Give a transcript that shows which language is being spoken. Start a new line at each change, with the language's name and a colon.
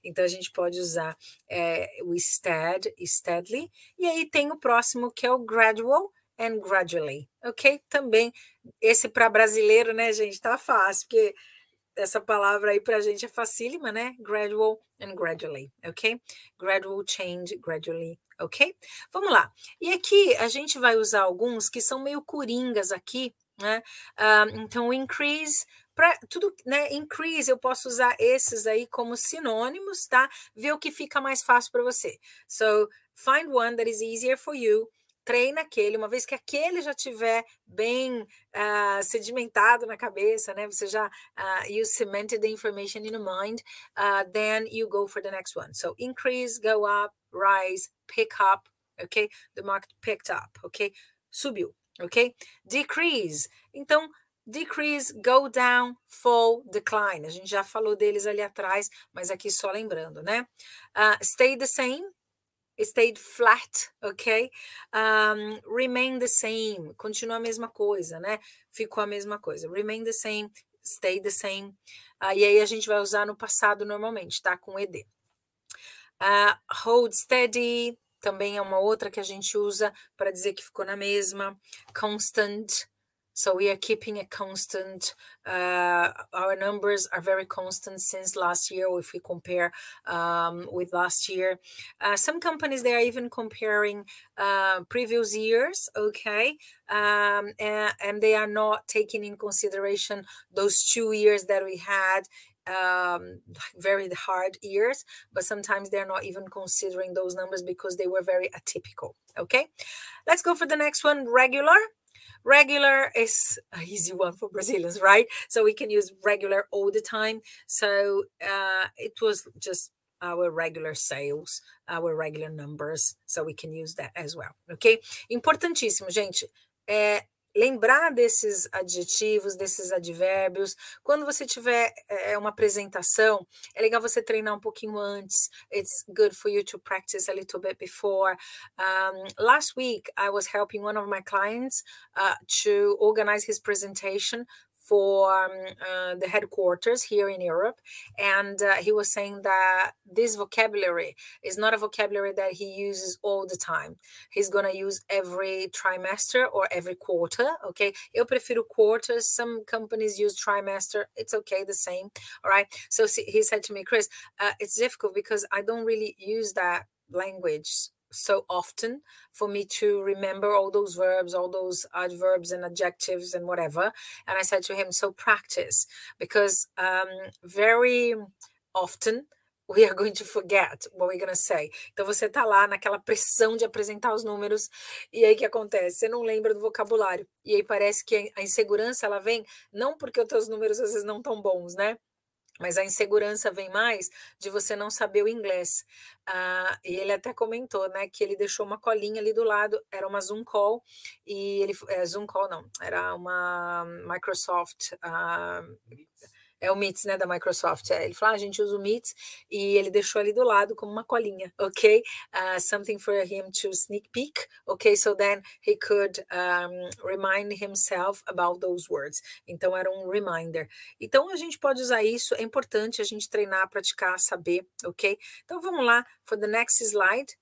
Portuguese: Então a gente pode usar o steadily, e aí tem o próximo que é o gradual and gradually, ok? Também esse para brasileiro, né, gente, tá fácil, porque essa palavra aí para a gente é facílima, né?
English: Gradual and gradually, ok? Gradual change, gradually, ok?
Portuguese: Vamos lá. E aqui a gente vai usar alguns que são meio coringas aqui, né? Então, increase, para tudo, né? Increase, eu posso usar esses aí como sinônimos, tá? Ver o que fica mais fácil para você.
English: So, find one that is easier for you.
Portuguese: Treina aquele, uma vez que aquele já tiver bem sedimentado na cabeça, né?
English: Você já you cemented the information in your mind, then you go for the next one. So increase, go up, rise, pick up, okay? The market picked up, okay?
Portuguese: Subiu, ok? Decrease. Então, decrease, go down, fall, decline. A gente já falou deles ali atrás, mas aqui só lembrando, né?
English: Stay the same. Stayed flat, ok?
Portuguese: Remain the same, continua a mesma coisa, né? Ficou a mesma coisa.
English: Remain the same, stay the same.
Portuguese: E aí a gente vai usar no passado normalmente, tá? Com ed. Hold steady, também é uma outra que a gente usa para dizer que ficou na mesma.
English: Constant. So we are keeping it constant. Our numbers are very constant since last year, if we compare with last year. Some companies, they are even comparing previous years, okay? And they are not taking in consideration those 2 years that we had, very hard years, but sometimes they're not even considering those numbers because they were very atypical, okay? Let's go for the next one, regular. Regular is an easy one for Brazilians, right? So we can use regular all the time. So it was just our regular sales, our regular numbers. So we can use that as well, ok?
Portuguese: Importantíssimo, gente. Lembrar desses adjetivos, desses advérbios. Quando você tiver uma apresentação, é legal você treinar um pouquinho antes.
English: It's good for you to practice a little bit before. Last week, I was helping one of my clients to organize his presentation for the headquarters here in Europe, and he was saying that this vocabulary is not a vocabulary that he uses all the time. He's gonna use every trimester or every quarter, okay? Eu prefiro quarters. Some companies use trimester. It's okay, the same, all right? So he said to me, Chris, it's difficult because I don't really use that language so often for me to remember all those verbs, all those adverbs and adjectives and whatever. And I said to him, so practice, because very often we are going to forget what we're going to say.
Portuguese: Então você tá lá naquela pressão de apresentar os números e aí o que acontece? Você não lembra do vocabulário. E aí parece que a insegurança ela vem não porque os teus números às vezes não tão bons, né? Mas a insegurança vem mais de você não saber o inglês. E ele até comentou, né, que ele deixou uma colinha ali do lado, era uma Zoom call, e ele... Zoom call não, era uma Microsoft... é o Meets, né, da Microsoft. Ele falou, a gente usa o Meets, e ele deixou ali do lado como uma colinha, ok?
English: Something for him to sneak peek, ok? So then he could remind himself about those words.
Portuguese: Então, era um reminder. Então, a gente pode usar isso, é importante a gente treinar, praticar, saber, ok?
English: Então, vamos lá, for the next slide.